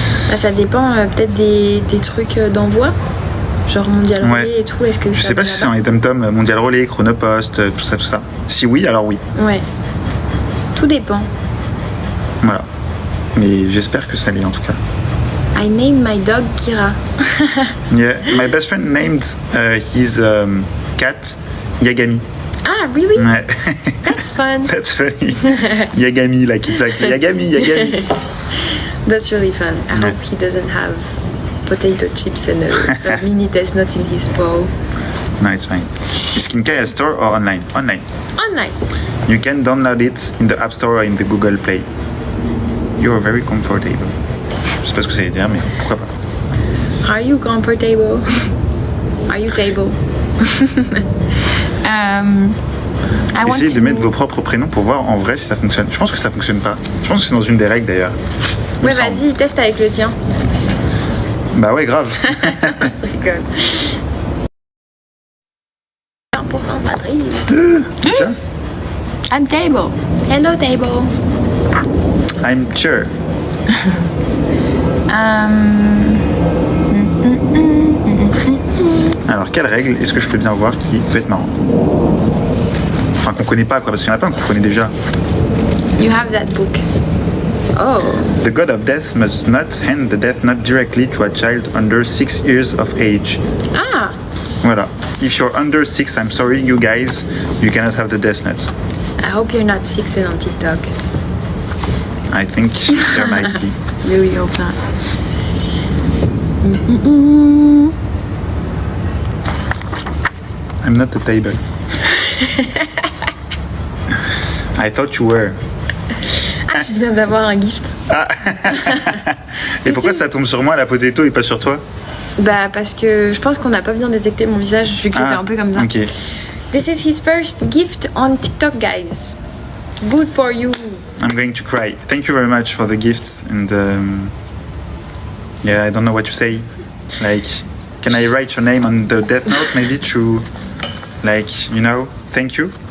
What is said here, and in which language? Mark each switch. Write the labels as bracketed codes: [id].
[fr] Bah, ça dépend peut-être des trucs d'envoi. Genre Mondial Relay et tout, est-ce que je ça sais pas va si c'est là-bas en Etom-Tom, Mondial Relay, Chronopost, tout ça. Si oui, alors oui. Ouais. Tout dépend. Voilà. Mais j'espère que ça l'est en tout cas. [en] I named my dog Kira. Yeah, my best friend named his cat Yagami. Ah, really? Ouais. That's fun. That's funny. Yagami, like it's like Yagami. That's really fun. I hope he doesn't have potato chips and a mini test nut in his paw. No, it's fine. Is Kinkai a store or online? Online. Online. You can download it in the App Store or in the Google Play. You are very comfortable. [fr] Je sais pas ce que ça veut dire, mais pourquoi pas. [en] Are you comfortable? Are you table? [fr] Essayez de mettre vos propres prénoms pour voir en vrai si ça fonctionne. Je pense que ça fonctionne pas. Je pense que c'est dans une des règles d'ailleurs. Ouais, vas-y, teste avec le tien. Bah ouais, grave. Je rigole. C'est important, Patrice. Déjà? [en] I'm table. Hello, table. I'm chair. [fr] Alors, quelle règle est-ce que je peux bien voir qui peut être marrante? Enfin, qu'on connaît pas, quoi, parce qu'il y en a plein qu'on connaît déjà. [en] You have that book. Oh. The god of death must not hand the death note directly to a child under 6 years of age. Ah. [fr] Voilà. [en] If you're under 6, I'm sorry, you guys, you cannot have the death note. I hope you're not 6 and on TikTok. I think there might be. Really hope not. I'm not the table. I thought you were. [fr] Ah, je viens d'avoir un gift. Ah. Et pourquoi ça tombe sur moi la potato et pas sur toi? Bah parce que je pense qu'on n'a pas bien détecté mon visage vu que j'étais un peu comme ça. Ok. [en] This is his first gift on TikTok, guys. Good for you. I'm going to cry. Thank you very much for the gifts and yeah, I don't know what to say. Like, can I write your name on the death note maybe to, like, you know, thank you?